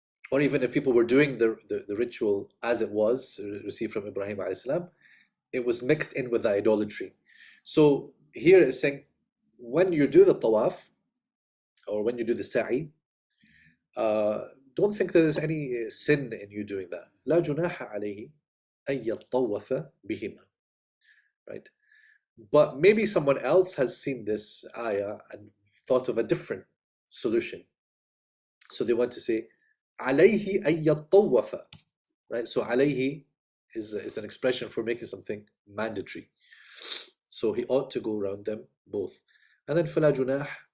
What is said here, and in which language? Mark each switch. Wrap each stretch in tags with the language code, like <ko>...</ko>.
<en>Or even if people were doing the ritual as it was received from Ibrahim alayhi salam, it was mixed in with the idolatry. So here it's saying, when you do the tawaf or when you do the sa'i, don't think that there's any sin in you doing that.</en> <ar>لا جناح عليه أن يطوف بهما,</ar> <en>right? But maybe someone else has seen this ayah and thought of a different solution. So they want to say,</en> <ar>عليه أن يطوف,</ar> <en>right? So عليه is an expression for making something mandatory. So he ought to go around them both. And then</en> <ar>فلا جناح</ar>